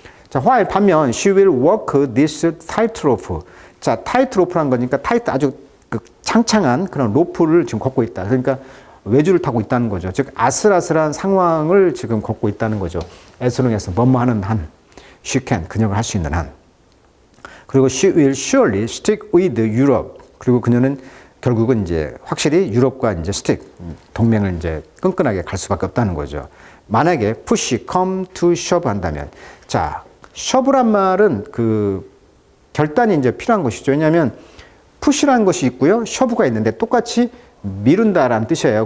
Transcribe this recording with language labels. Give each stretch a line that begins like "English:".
English: 자, while
Korean: 반면
English: she will walk this tightrope.
Korean: 자, 타이트로프란 거니까 타이트, 아주 창창한 그런 로프를 지금 걷고 있다. 그러니까 외주를 타고 있다는 거죠. 즉 아슬아슬한 상황을 지금 걷고 있다는 거죠.
English: as long as
Korean: 뭐뭐 하는 한,
English: she can,
Korean: 그녀가 할 수 있는 한. 그리고
English: she will surely stick with Europe.
Korean: 그리고 그녀는 결국은 이제 확실히 유럽과 이제 stick, 동맹을 이제 끈끈하게 갈 수밖에 없다는 거죠. 만약에
English: push come to shove
Korean: 한다면, 자, shove란 말은 결단이 이제 필요한 것이죠. 왜냐하면 push라는 것이 있고요, shove가 있는데 똑같이 미룬다라는 뜻이에요.